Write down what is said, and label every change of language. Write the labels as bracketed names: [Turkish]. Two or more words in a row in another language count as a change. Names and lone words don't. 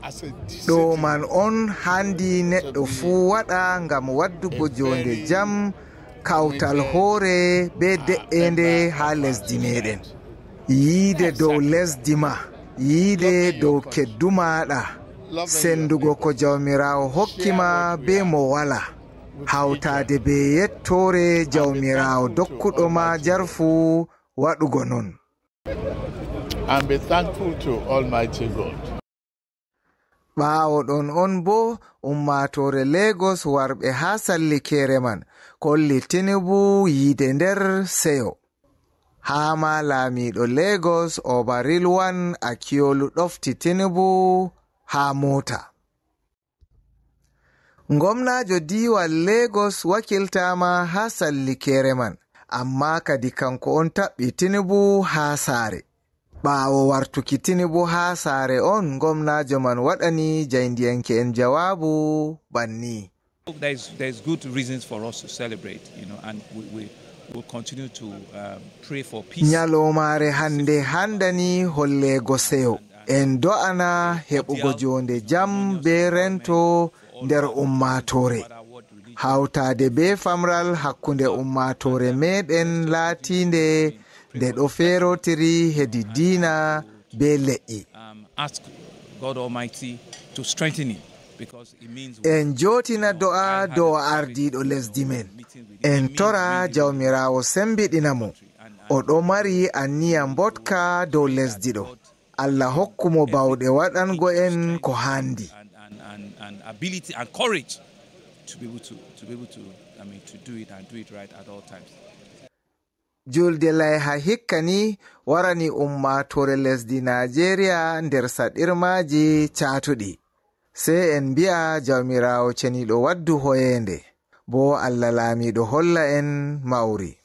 [Fula] Ɗo man on handi neɗɗo fu waɗa ngam waddugo jonde jam kawtal hoore be de'ende ha lesdi meɗen. Yiide dow lesdi ma yiide dow keddu maɗa sendugo ko jawmirawo hokkima be mo wala hawtade be yettore jawmirawo dokkuɗo ma jarfu waɗugo non. [English] And be thankful to Almighty God. [Fula] ɓaawo ɗon on bo ummatore Lagos warɓe ha sallikere man kolli Tinubu yiide nder seyo. ha ma laamiɗo Lagos Obarilwan Akiolu ɗofti Tinubu ha mota. Gomnajo diwal Lagos wakiltama ha sallikere man, amma kadi kanko on taɓɓi Tinubu ha saare. ɓaawo wartuki Tinubu ha saare on gomnajo man waɗani jayndiyanke en jawabu banni. [English] There's good reasons for us to celebrate, and we'll continue to pray for peace. [Fula] Nyalomare hande handani hollego seyo en do'ana heɓugo jonde jam be rento nder ummatore. hawtade be famral hakkunde ummatore meɗen laatinde nde ɗo ferotiri hedi diina be le'i. [English] Ask God Almighty to strengthen him. [Fula] En jotina do'a dow ardiɗo lesdi men. En tora jawmirawo sembiɗina mo. O ɗo mari anniya mbotka dow lesdi ɗo. Allah hokkumo bawɗe waɗango en ko handi. [English] And ability and courage to be able to do it and do it right at all times. [Fula] Julde layha hikkani warani ummatore lesdi Nigeria nder saɗirmaji catuɗi. Sai en bi'a jawmirawo ceniɗo waddu hoyende, bo Allah laamiɗo holla en mawri.